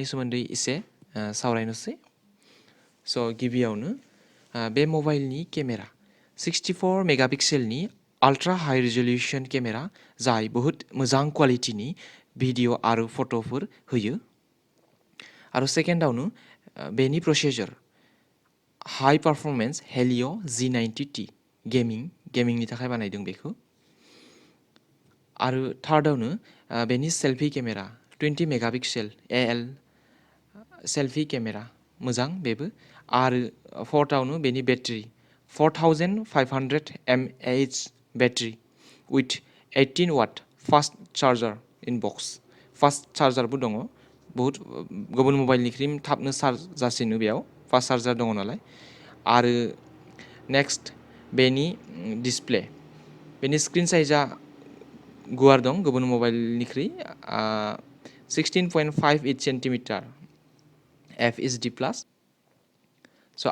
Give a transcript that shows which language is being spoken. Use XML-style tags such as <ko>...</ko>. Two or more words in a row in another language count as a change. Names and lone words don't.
<brx>सोमोन्दै एसे सावरायनोसै स' गिबियावनो बे मबाइलनि केमेरा 64</brx> <en>megapixel ultra high resolution camera</en> <brx>जाय बहुत मोजां</brx> <en>quality video</en> <brx>आरो फट'फोर होयो आरो सेकेन्डआवनो बेनि प्रसेसर</brx> <en>high performance</en> <brx>हेलिय' G90T गेमिंनि थाखाय बानायदों बेखौ आरो थार्डआवनो बेनि</brx> <en>selfie camera 20 megapixel AL selfie camera</en> <brx>मोजां बेबो आरो फर्थआवनो बेनि</brx> <en>battery 4500 mAh battery with 18 watt fast charger in box. Fast charger</en> <brx>बो दङ बहुत गुबुन मबाइलनिख्रुइ थाबनो चार्ज जासिनो बेयाव</brx> <en>fast charger</en> <brx>दङ नालाय आरो नेक्स्ट बेनि डिसप्ले बेनि</brx> <en>screen size</en> <brx>गुवार दं गुबुन मबाइलनिख्रुइ 16.58</brx> <en>centimeter FHD plus</en> <brx>स'</brx>